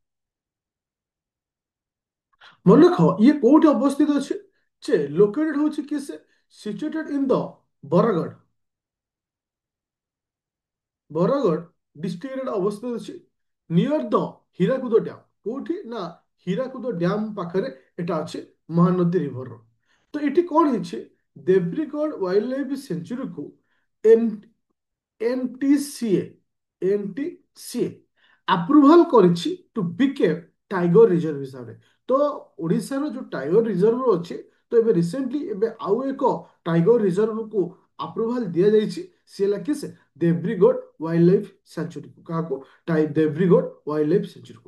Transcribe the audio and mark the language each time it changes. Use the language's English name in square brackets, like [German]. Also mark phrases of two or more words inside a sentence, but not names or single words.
[Odia] ମନେ ରଖ ଇଏ କୋଉଠି ଅବସ୍ଥିତ ଅଛି, ଯେ ଲୋକେଟେଡ ହଉଛି କି ସେ [English] situated in the Bargarh, [Odia] ବରଗଡ଼ ଡିଷ୍ଟ୍ରିକ୍ଟରେ ଅବସ୍ଥିତ ଅଛି [English] near the Hirakud dam. [Odia] କୋଉଠି ନା ହୀରାକୁଦ ଡ୍ୟାମ ପାଖରେ ଏଟା ଅଛି ମହାନଦୀ ରିଭରର। ତ ଏଠି କଣ ହେଇଛି ଦେବ୍ରିଗଡ଼ ୱାଇଲ୍ଡ ଲାଇଫ ସେଞ୍ଚୁରୀକୁ [English] NTCA NTCA approval [Odia] କରିଛି [English] to become tiger reserve [Odia] ହିସାବରେ। ତ ଓଡ଼ିଶାର ଯୋଉ [English] tiger reserve [Odia] ଅଛି, ତ ଏବେ ରିସେଣ୍ଟଲି ଏବେ ଆଉ ଏକ [English] tiger reserveku [Odia] ଆପ୍ରୁଭାଲ ଦିଆଯାଇଛି। ସିଏ ହେଲା କି ସେ ଦେବ୍ରିଗଡ଼ ୱାଇଲ୍ଡ ଲାଇଫ ସାଞ୍ଚୁରୀକୁ, କାହାକୁ ଦେବ୍ରିଗଡ଼ ୱାଇଲ୍ଡ ଲାଇଫ ସେଞ୍ଚୁରୀକୁ।